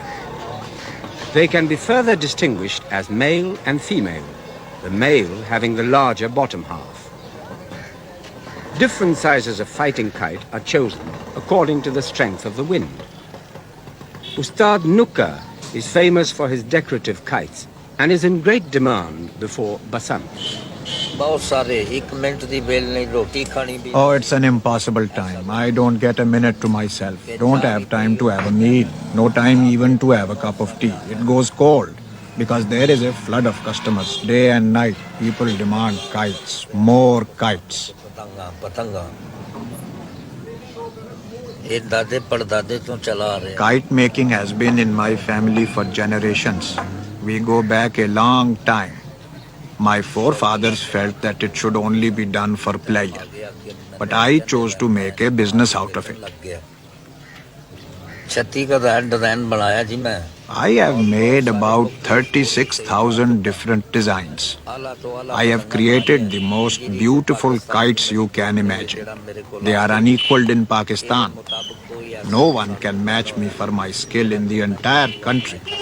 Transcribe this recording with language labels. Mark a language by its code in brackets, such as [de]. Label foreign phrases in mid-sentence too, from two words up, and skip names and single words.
[en] They can be further distinguished as male and female, the male having the larger bottom half. Different sizes of fighting kite are chosen according to the strength of the wind. Ustad Nukka is famous for his decorative kites and is in great demand before Basant. [pa] ਬਹੁਤ ਸਾਰੇ 1 ਮਿੰਟ ਦੀ ਵੇਲ ਨਹੀਂ ਰੋਟੀ ਖਾਣੀ ਵੀ [en] Oh, it's an impossible time. I don't get a minute to myself. Don't have time to have a meal. No time even to have a cup of tea. It goes cold because there is a flood of customers. Day and night, people demand kites, more kites. [pa] ਪਤੰਗਾ ਇਹ ਦਾਦੇ ਪੜਦਾਦੇ ਤੋਂ ਚਲਾ ਆ ਰਿਹਾ [en] Kite making has been in my family for generations. We go back a long time. My forefathers felt that it should only be done for pleasure, but I chose to make a business out of it. [hi] 36 का डिजाइन बनाया जी मैं [en] I have made about 36,000 different designs. I have created the most beautiful kites you can imagine. They are unequaled in Pakistan. No one can match me for my skill in the entire country.